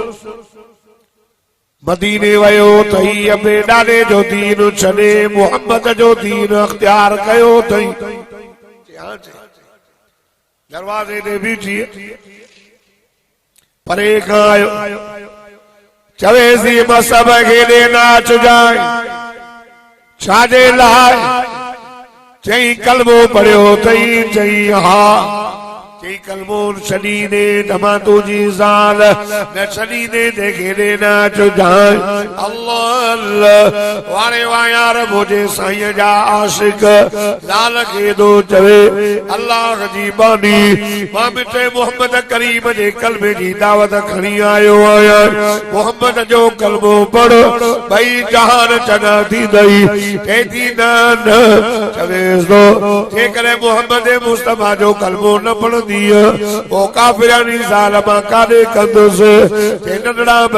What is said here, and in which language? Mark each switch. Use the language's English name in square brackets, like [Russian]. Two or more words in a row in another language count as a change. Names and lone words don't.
[Sindhi] मदीने वयो अथई अबे ॾाॾे जो दीन छॾे मोहम्मद जो दीन अख्तियार कयो अथई दरवाज़े ते बीठी परे खां आयो चवेसि मुसअब खे ॾे नाच जाए छाजे लाइ चई कलमो पढ़ियो अथई चई हा चई कलमो छॾींदे त मां तुंहिंजी ज़ाल न छॾींदे ते केॾे नाच जाए अल्लाह अल्लाह वारे वाह यार मुंहिंजे साईं जा आशिक ज़ाल खे थो चवे अल्लाह जी बानी मां मिठे मोहम्मद करीम जे कलमे जी दावत खणी आयो आहियां मोहम्मद जो कलमो पढ़ भई जहान चङा थींदई चएती न चवेसि थो जेकॾहिं मोहम्मद मुस्तफ़ा जो कलमो न पढ़ंदी ओ काफिरानी ज़ाल मां काॾे कंदुसि चई नंढड़ा